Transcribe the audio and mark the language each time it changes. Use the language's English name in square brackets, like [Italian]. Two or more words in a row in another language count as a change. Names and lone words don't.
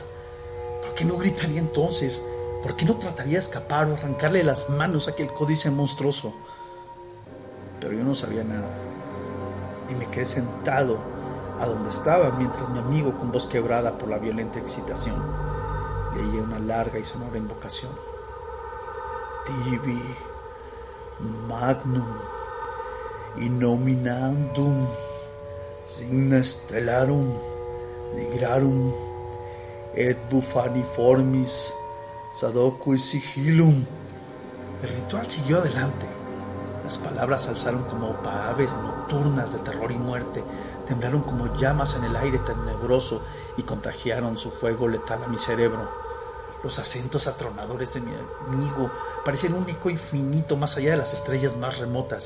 [Spanish] ¿Por qué no gritaría entonces? ¿Por qué no trataría de escapar o arrancarle las manos a aquel códice monstruoso? Pero yo no sabía nada. Y me quedé sentado a donde estaba mientras mi amigo, con voz quebrada por la violenta excitación, leía una larga y sonora invocación. [Latin] Tibi magnum innominandum signa stellarum nigrarum et bufaniformis sadocui sigillum. [Spanish] El ritual siguió adelante. Las palabras se alzaron como aves nocturnas de terror y muerte, temblaron como llamas en el aire tenebroso y contagiaron su fuego letal a mi cerebro. Los acentos atronadores de mi amigo parecían un eco infinito más allá de las estrellas más remotas.